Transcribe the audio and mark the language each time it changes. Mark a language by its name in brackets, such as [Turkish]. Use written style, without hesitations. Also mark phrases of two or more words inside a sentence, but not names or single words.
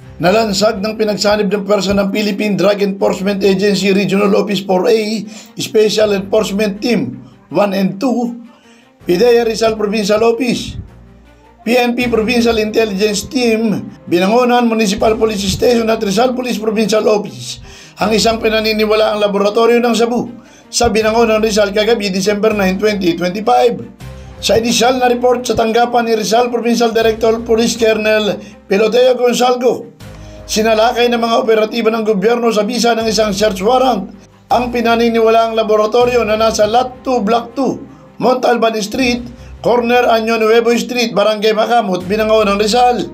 [Filipino] Nalansag ng pinagsanib ng pwersa ng Philippine Drug Enforcement Agency Regional Office 4A Special Enforcement Team 1 and 2, PIDEA Rizal Provincial Office, PNP Provincial Intelligence Team, Binangonan Municipal Police Station at Rizal Police Provincial Office ang isang pinaniniwalaang laboratorio ng Sabu sa Binangonan, Rizal kagabi December 9, 2025. Sa inisyal na report sa tanggapan ni Rizal Provincial Director Police Colonel Peloteo Gonzalgo, sinalakay ng mga operatiba ng gobyerno sa bisa ng isang [English] search warrant [Filipino] ang pinaniniwalaang laboratorio na nasa Lot 2, Block 2, Montalban Street, Corner Año Nuevo Street, Barangay Makamot, Binangonan, Rizal.